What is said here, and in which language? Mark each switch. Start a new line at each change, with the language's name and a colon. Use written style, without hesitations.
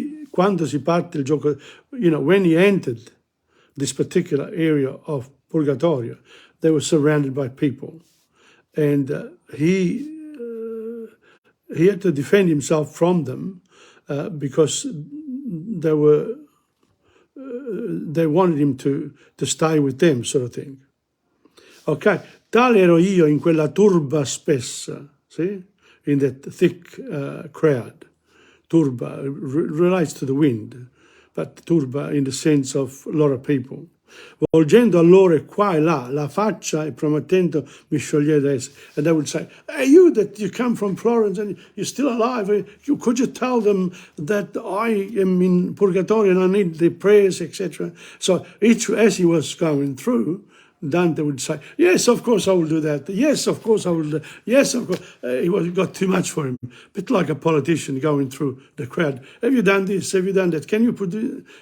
Italian: quando si parte il gioco,
English: when he entered this particular area of Purgatorio, they were surrounded by people, and he had to defend himself from them because they wanted him to stay with them, sort of thing.
Italian: Ok, tale ero io in quella turba spessa,
English: see? In that thick crowd. Turba relates to the wind, but turba in the sense of a lot of people.
Italian: Volgendo a loro qua e là la faccia e promettendo mi sciogliere da esse.
English: And they would say, hey, you that you come from Florence and you're still alive, could you tell them that I am in Purgatorio and I need the prayers, etc. So as he was going through, Dante would say, yes, of course I will do that. Yes, of course I will do. Yes, of course. It got too much for him. A bit like a politician going through the crowd. Have you done this? Have you done that? Can you put it?